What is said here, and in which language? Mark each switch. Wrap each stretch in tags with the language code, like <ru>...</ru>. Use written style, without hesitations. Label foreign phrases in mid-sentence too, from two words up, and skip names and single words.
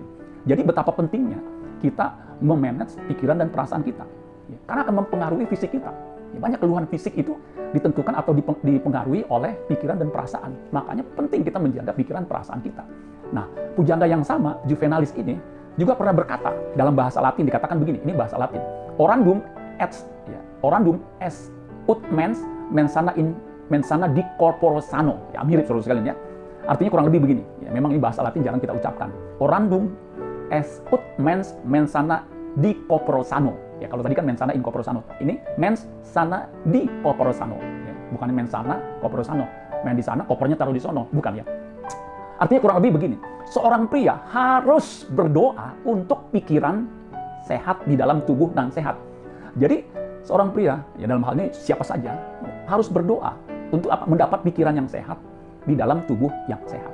<id>Jadi betapa pentingnya kita memanage pikiran dan perasaan kita, ya, karena akan mempengaruhi fisik kita. Ya, banyak keluhan fisik itu ditentukan atau dipengaruhi oleh pikiran dan perasaan. Makanya penting kita menjaga pikiran perasaan kita. Nah, pujangga yang sama, Juvenalis ini, juga pernah berkata dalam bahasa Latin, dikatakan begini, ini bahasa Latin,</id> <la>orandum est ut mens sana di corpore sano.</la> <id>Ya, mirip saudara sekalian ya. Artinya kurang lebih begini. Ya, memang ini bahasa Latin jarang kita ucapkan.</id> <la>Orandum est ut mens sana di corpore sano.</la> <id>Ya, kalau tadi kan</id> <la>mens sana in corpore sano. Ini mens sana di corpore sano.</la> <id>Ya, bukan</id> <la>mens sana corpore sano.</la> <id>Main di sana, kopernya taruh di sono. Bukan ya. Artinya kurang lebih begini. Seorang pria harus berdoa untuk pikiran sehat di dalam tubuh dan sehat. Jadi seorang pria, ya dalam hal ini siapa saja, harus berdoa untuk mendapat pikiran yang sehat di dalam tubuh yang sehat.</id>